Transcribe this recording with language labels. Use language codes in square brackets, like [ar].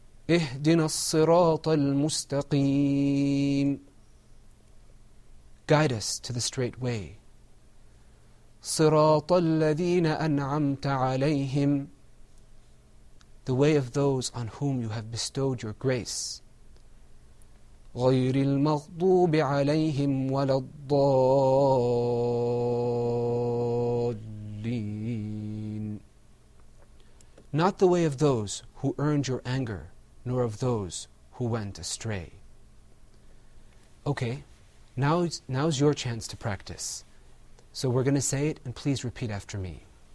[ar] اهدنا الصراط المستقيم. [en] Guide us to the straight way. [ar] صراط الذين أنعمت عليهم. [en] The way of those on whom you have bestowed your grace. [ar] غير المغضوب عليهم ولا الضالين. [en] Not the way of those who earned your anger, nor of those who went astray. Okay, now's your chance to practice. So we're going to say it, and please repeat after me.